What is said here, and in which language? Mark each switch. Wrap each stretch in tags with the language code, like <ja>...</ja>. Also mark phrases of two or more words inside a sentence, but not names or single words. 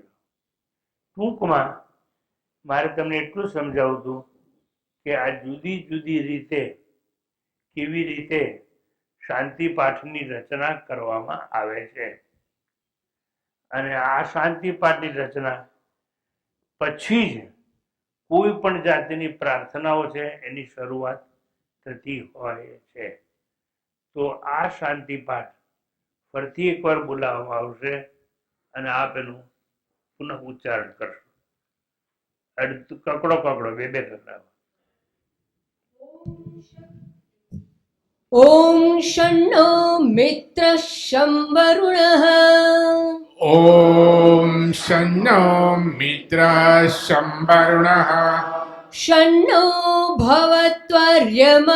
<gu>ટૂંકમાં મારે તમને એટલું સમજાવવું હતું કે આ જુદી જુદી રીતે કેવી રીતે શાંતિ પાઠની રચના કરવામાં આવે છે અને આ શાંતિ પાઠની રચના પછી જ કોઈ પણ જાતિની પ્રાર્થનાઓ છે એની શરૂઆત થતી હોય છે. તો આ શાંતિ પાઠ ફરીથી એકવાર બોલાવવામાં આવશે અને આપ એનું પુનઃ ઉચ્ચારણ કરશો. કકડો કકડો બે કકડા.</gu> <sa>ॐ शन्नो मित्रः शं वरुणः ॐ शन्नो मित्रः शं वरुणः शन्नो भवत्वर्यमा</sa>